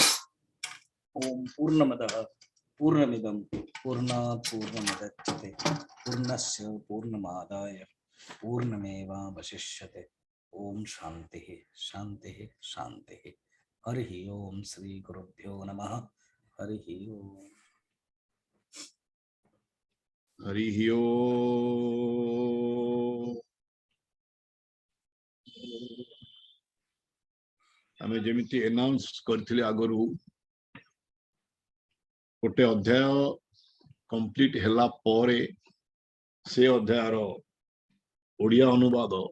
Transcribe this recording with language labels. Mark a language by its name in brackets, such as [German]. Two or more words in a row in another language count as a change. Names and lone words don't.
[Sanskrit] ओम पूर्णमदः पूर्णमिदं पूर्णात् पूर्णमुदच्यते पूर्णस्य पूर्णमादाय पूर्णमेवावशिष्यते। ओम शांति शांति शांति। हरि ओम श्री गुरुभ्यो नमः। हरि ओम। हरि ओम। [Odia] ଆମେ ଯେମିତି ଆନାଉନ୍ସ କରଥିଲେ ଆଗରୁ ଗୋଟେ ଅଧ୍ୟାୟ କମ୍ପ୍ଲିଟ ହେଲା ପରେ ସେ ଅଧ୍ୟାୟର ଓଡ଼ିଆ ଅନୁବାଦ